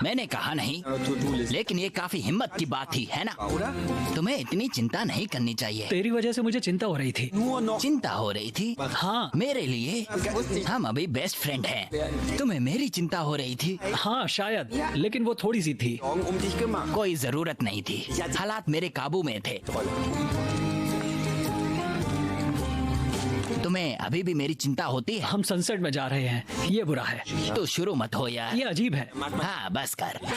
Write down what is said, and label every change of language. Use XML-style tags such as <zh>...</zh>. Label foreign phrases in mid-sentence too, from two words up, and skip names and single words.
<hi>मैंने कहा नहीं, लेकिन ये काफी हिम्मत की बात थी, है ना? तुम्हें इतनी चिंता नहीं करनी चाहिए। तेरी वजह से मुझे चिंता हो रही थी। चिंता हो रही थी? हाँ मेरे लिए? हम अभी</hi> <en>best friend</en> <hi>हैं। तुम्हें मेरी चिंता हो रही थी? हाँ शायद, लेकिन वो थोड़ी सी थी।</hi> <de>Um dich gemacht.</de> <hi>कोई जरूरत नहीं थी। हालात मेरे काबू में थे। तुम्हें अभी भी मेरी चिंता होती है? हम सनसेट में जा रहे हैं, ये बुरा है। तो शुरू मत हो यार। ये अजीब है। हाँ बस कर।</hi>